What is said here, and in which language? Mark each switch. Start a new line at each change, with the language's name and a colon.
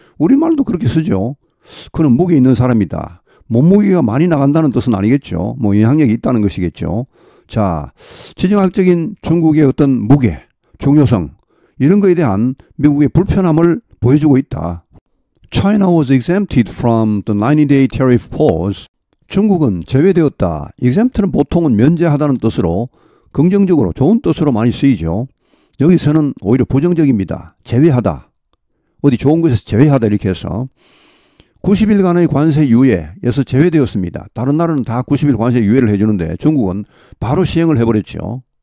Korean: 우리말도 그렇게 쓰죠. 그는 무게 있는 사람이다. 몸무게가 많이 나간다는 뜻은 아니겠죠. 뭐 영향력이 있다는 것이겠죠. 자, 지정학적인 중국의 어떤 무게, 중요성 이런 거에 대한 미국의 불편함을 보여주고 있다.
English: China was exempted from the 90-day tariff pause.
Korean: 중국은 제외되었다. exempt는 보통은 면제하다는 뜻으로 긍정적으로 좋은 뜻으로 많이 쓰이죠. 여기서는 오히려 부정적입니다. 제외하다. 어디 좋은 것에서 제외하다 이렇게 해서 90일간의 관세 유예에서 제외되었습니다. 다른 나라는 다 90일 관세 유예를 해주는데 중국은 바로 시행을 해버렸죠.